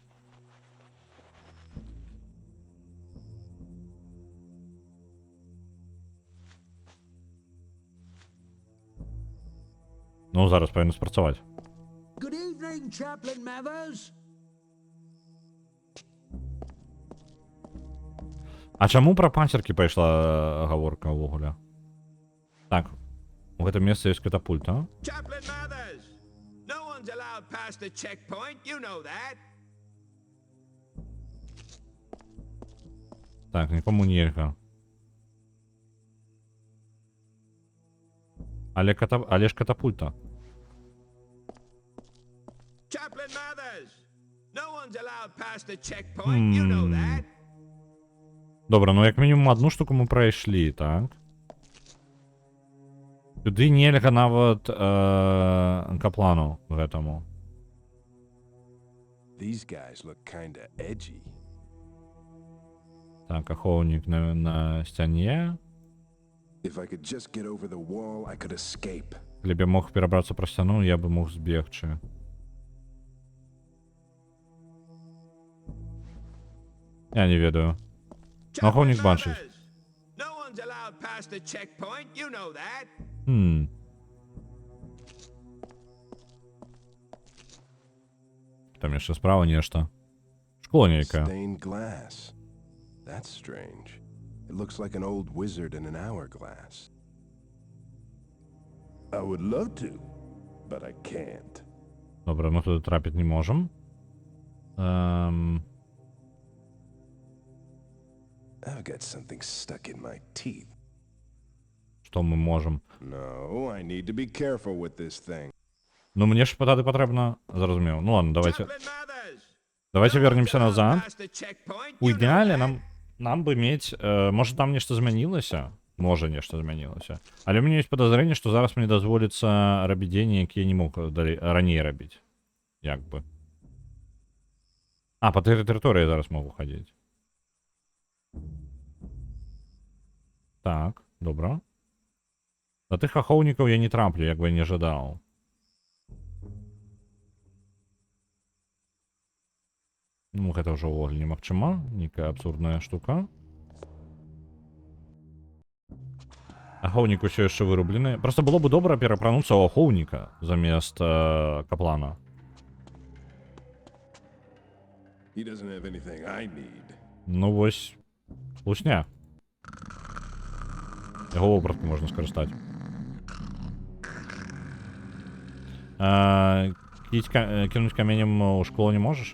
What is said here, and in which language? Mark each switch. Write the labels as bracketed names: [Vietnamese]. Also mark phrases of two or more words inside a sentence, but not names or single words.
[Belarusian] Ну, зараз павінна спрацаваць. [English] Good evening, Chaplain Mathers. [Belarusian] А чаму пра панціркі пайшла гаворка ўвогуле? Так, у гэтым месцы ёсць катапульта. [English] Chaplain Mathers! No one's allowed past the checkpoint, you know that. [Belarusian] Так, нікому нельга. Але ж катапульта. [English] Chaplain Mathers! No one's allowed past the checkpoint, you know that. [Ukrainian] Добре, ну як мінімум одну штуку ми пройшли, так? [Belarusian] Сюди нельга нават каплану гэтаму. [English] These guys look kinda edgy. [Belarusian] Так, ахоўнік на сцяне. [English] If I could just get over the wall, I could escape. [Belarusian] Калі б я мог перабрацца праз сцяну, я бы мог збегчы. Я не ведаю. Ну, ахоўнік [English] Chaplain [Belarusian] бачыць. [English] Mathers! No one's allowed past the checkpoint, you know that. [Belarusian] Там яшчэ справа нешта. Шкло нейкае. [English] Stained glass. That's strange. It looks like an old wizard in an hourglass. I would love to, but I can't. [Ukrainian] Добре, ми туди трапити не можемо. [English] I've got something stuck in my teeth. [Ukrainian] Що ми можемо? [English] No, I need to be careful with this thing. [Ukrainian] Ну, мені ж питати потрібно. Зрозумів. Ну ладно, давайте. [English] Chaplain Mathers! [Russian] Давайте [English] No [Russian] вернемся [English] one's allowed [Russian] назад. [English] past the checkpoint, [Ukrainian] У [English] you know [Ukrainian] ідеалі [English] that. [Belarusian] нам би мець... може там нешта змянілася? Можа нешта змянілася. Але у мяне ёсць падазрэнне, што зараз мне дазволіцца рабіць дзеянні, якія не мог раней рабіць. Як бы. А, па тэрыторыі зараз могу хадзіць. Так, добра. Да тых ахоўнікаў я не траплю, як бы не жадаў. Ну, гэта ўжо ўвогуле немагчыма. Нейкая абсурдная штука. Ахоўнік усё яшчэ вырублены. Просто было бы добра перапрануцца ў ахоўніка замест каплана. [English] He doesn't have anything I need. [Belarusian] Ну вось, лусня. Яго вопратку можна скарыстаць. Кінуць каменем у шкло не можаш?